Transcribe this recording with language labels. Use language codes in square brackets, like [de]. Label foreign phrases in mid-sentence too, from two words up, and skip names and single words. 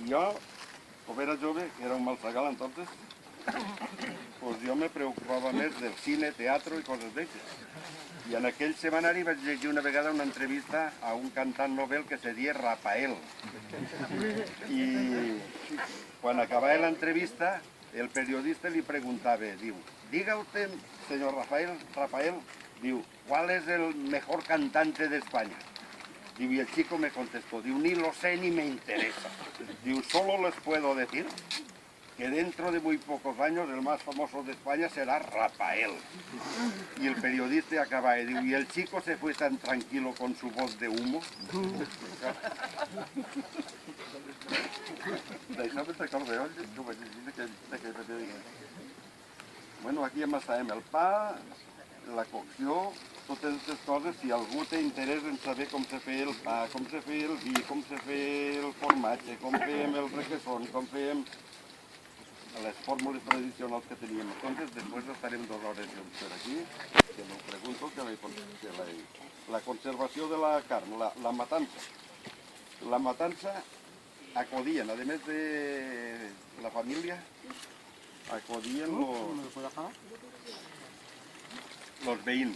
[ca] I jo, com era jove, que era un malsagal entonces, pues jo me preocupava més del cine, teatre i coses d'aixes. I en aquell setmanari vaig llegir una vegada una entrevista a un cantant novel que se deia Rafael. I quan acabava l'entrevista, el periodista li preguntava, diu, [es] diga usted, señor Rafael, diu, ¿cuál es el mejor cantante de España? Diu, y el chico me contestó, diu, ni lo sé ni me interesa. Diu, solo les puedo decir que dentro de muy pocos años el más famoso de España será Rafael. Y el periodista acaba de decir, y el chico se fue tan tranquilo con su voz de humo. [ca] Bueno, aquí hem estat amb el pa, la cocció, totes aquestes coses. Si algú té interès en saber com se feia el pa, com se feia el vi, com se feia el formatge, com fèiem el requesón, com fèiem les fórmules tradicionals que teníem. [es] Entonces, después [ca] estarem 2 hores junts per aquí, que [es] me pregunto [ca] que la conservació de la carn, la matança. La matança acudien, a més de la família, acudien los veïns.